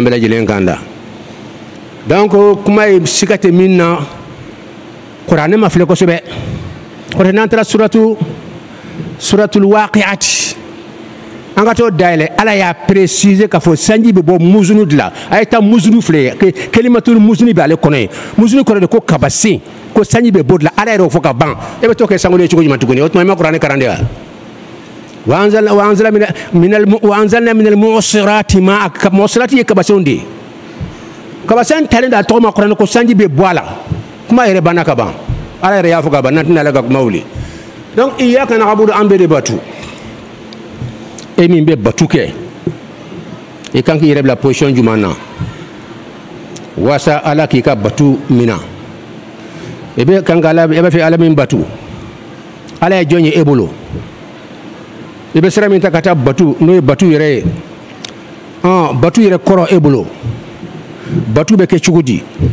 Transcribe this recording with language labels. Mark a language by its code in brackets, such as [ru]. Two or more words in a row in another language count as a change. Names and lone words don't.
[bm] bɛɛ lajɛlen kan da donc kuma ye siga tɛ min na kuranɛ ma filɛ kosɛbɛ o de n'an taara suratul waqi'ati an ka t'o dayɛlɛ ala y'a préciser k'a fɔ sanji bɛ bɔ musunu de la a ye taa musunu filɛ [ar] كلمة المزن [bm] bɛ ale kɔnɔ ye musunu kɔrɔ de ko kabasen ko sanji bɛ bɔ de la ala yɛrɛ y'o fɔ ka ban e bɛ t'o kɛ sankolo ye cogo jumɛn tuguni o tuma i ma kuranɛ kalan de wa [ar] أنزلنا من المعصرات [bm] ma mu'sirati ye kabasenw de ye kabasen talen da tɔgɔ ma kuranɛ ko sanji bɛ bɔ a la kuma yɛrɛ banna ka ban ala yɛrɛ y'a fɔ ka ban n'an tɛna ala ka kuma wuli donc [ar] إياك نعبد [bm] an bɛ de batu e min bɛ batu kɛ i kan k'i yɛrɛ bila position jumɛn na walasa ala k'i ka batu minɛ i bɛ kan ka ala i b'a fɛ ala min batu ala ye jɔn ye e bolo i bɛ sira min ta ka taa batu n'o ye batu yɛrɛ ye batu yɛrɛ kɔrɔ e bolo batu bɛ kɛ cogo di